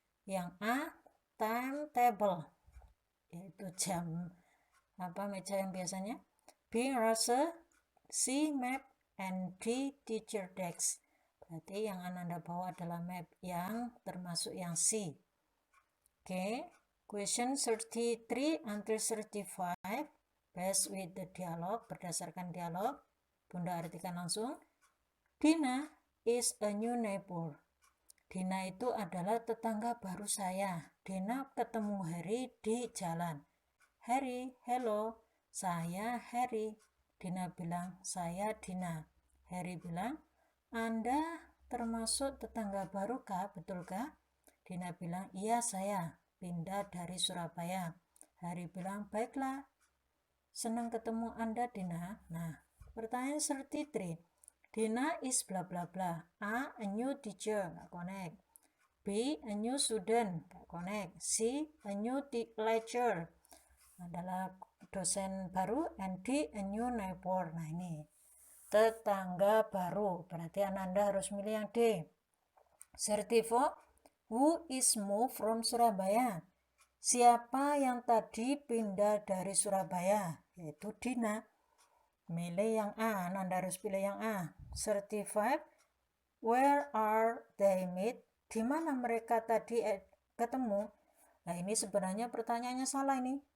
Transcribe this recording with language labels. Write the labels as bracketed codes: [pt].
[id] Yang A, timetable, yaitu jam meja yang biasanya. B, eraser. C, map. [en] And D, teacher desk. [id] Berarti yang Ananda bawa adalah map yang termasuk yang C. [en] Oke, question 33 until 35 based with the dialogue, [id] berdasarkan dialog. Bunda artikan langsung. [en] Dina is a new neighbor. [id] Dina itu adalah tetangga baru saya. Dina ketemu Harry di jalan. Harry, hello, saya Harry. Dina bilang, saya Dina. Harry bilang, Anda termasuk tetangga baru kah, betul kah? Dina bilang, iya saya, pindah dari Surabaya. Harry bilang, baiklah, senang ketemu Anda Dina. Nah, pertanyaan 33. [en] Dina is bla bla bla. A new teacher, [id] nggak connect. [en] B, a new student, nggak connect. C, a new lecturer, [id] adalah dosen baru. [en] And D, a new neighbor. [id] Nah ini tetangga baru, berarti Ananda harus milih yang D. 34. [en] Who is moved from Surabaya? [id] Siapa yang tadi pindah dari Surabaya? Yaitu Dina. Milih yang A, Ananda harus pilih yang A. 35. [en] Where are they meet? [id] Di mana mereka tadi ketemu? Nah ini sebenarnya pertanyaannya salah ini.